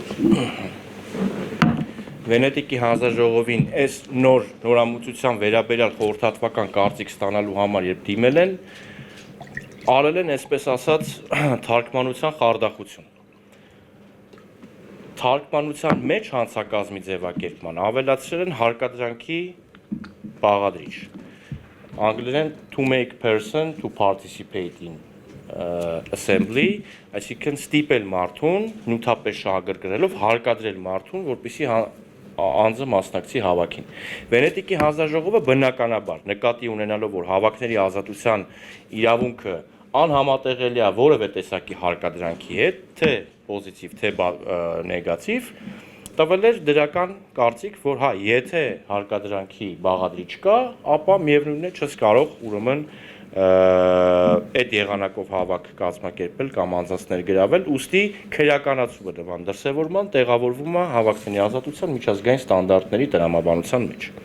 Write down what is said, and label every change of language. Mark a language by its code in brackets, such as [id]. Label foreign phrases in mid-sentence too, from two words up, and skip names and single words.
[hy] Վենետիկի հանձնաժողովին այս նորամուծության վերաբերյալ խորհրդատվական կարծիք ստանալու համար երբ դիմել են, արել են այսպես ասած թարգմանության խարդախություն։ Թարգմանության մեջ հանցակազմի ձևակերպման ավելացրել են հարկադրանքի բաղադրիչ։ Անգլերեն [en] to make person to participate in assembly, [hy] այսինքն ստիպել մարդուն նյութապես շահագրգռելով հարկադրել մարդուն, որպեսզի անձը մասնակցի հավաքին։ Վենետիկի հանձնաժողովը բնականաբար նկատի ունենալով, որ հավաքների ազատության իրավունքը անհամատեղելի է որևէ տեսակի հարկադրանքի հետ, թե պոզիտիվ, թե նեգատիվ, տվել էր դրական կարծիք, որ հա, եթե հարկադրանքի բաղադրիչ կա, ապա միևնույնն է չես կարող ուրեմն այդ եղանակով հավաք կազմակերպել կամ անձանց ներգրավել, ուստի քրեականացում է դրան դրսևորման տեղավորվում է հավաքների ազատության միջազգային ստանդարտների տրամաբանության մեջ։